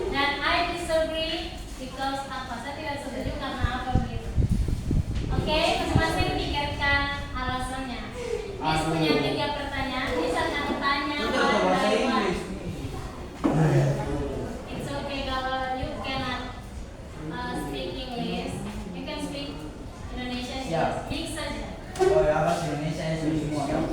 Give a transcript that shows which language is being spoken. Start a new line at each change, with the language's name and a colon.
Indonesian: Dan
English: I disagree because
Indonesian: apa? Saya tidak setuju karena apa gitu. Oke, masing-masing pikirkan alasannya. Miss punya 3 pertanyaan. Miss akan tanya Itu ada bahasa
English: one by one.
Indonesian: Inggris.
English: It's okay
Indonesian: kalau
English: you cannot speak English. You can speak Indonesian.
Indonesian: Siap. Mix saja. Oh ya, bahasa Indonesia ya semua.